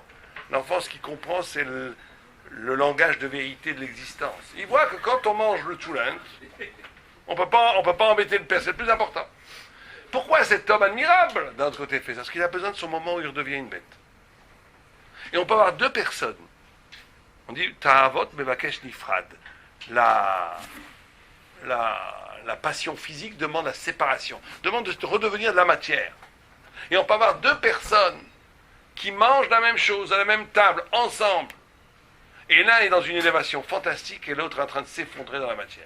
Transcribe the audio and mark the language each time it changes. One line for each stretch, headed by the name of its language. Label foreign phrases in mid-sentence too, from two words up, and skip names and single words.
French: L'enfant, ce qu'il comprend, c'est le langage de vérité de l'existence. Il voit que quand on mange le tchoulin, on peut pas embêter le père, c'est le plus important. Pourquoi cet homme admirable, d'un autre côté, fait ça? Parce qu'il a besoin de son moment où il redevient une bête. Et on peut avoir deux personnes. On dit
Hebrew: תאוות מבקש נפרד.
French: La passion physique demande la séparation, demande de redevenir de la matière. Et on peut avoir deux personnes qui mangent la même chose, à la même table, ensemble. Et l'un est dans une élévation fantastique et l'autre est en train de s'effondrer dans la matière.